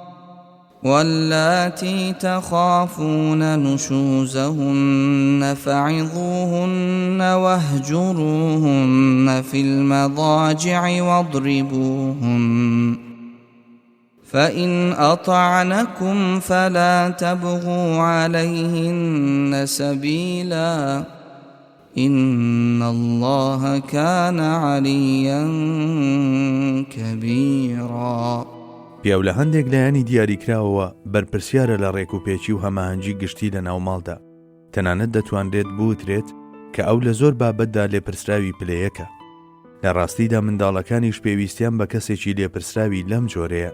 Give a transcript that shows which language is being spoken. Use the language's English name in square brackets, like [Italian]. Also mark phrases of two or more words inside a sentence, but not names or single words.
[Arabic] واللاتي تخافون نشوزهن فعظوهن واهجروهن في المضاجع واضربوهن فإن أطعنكم فلا تبغوا عليهن سبيلا إن الله كان عليا كبيرا. [Central Kurdish] پیاو لە هەندێک لایانی دیاریکراوەوە بەرپرسیارە لە ڕێک و پێچی و هەماهەنگی گشتی لە ناوماڵدا. تەنانەت دەتوانرێت بوترێت کە ئەو لە زۆر بابەتدا لێپرسراوی پلەیەکە. لە ڕاستیدا منداڵەکانیش پێویستیان بە کەسێکی لێپرسراوی لەم جۆرەیە.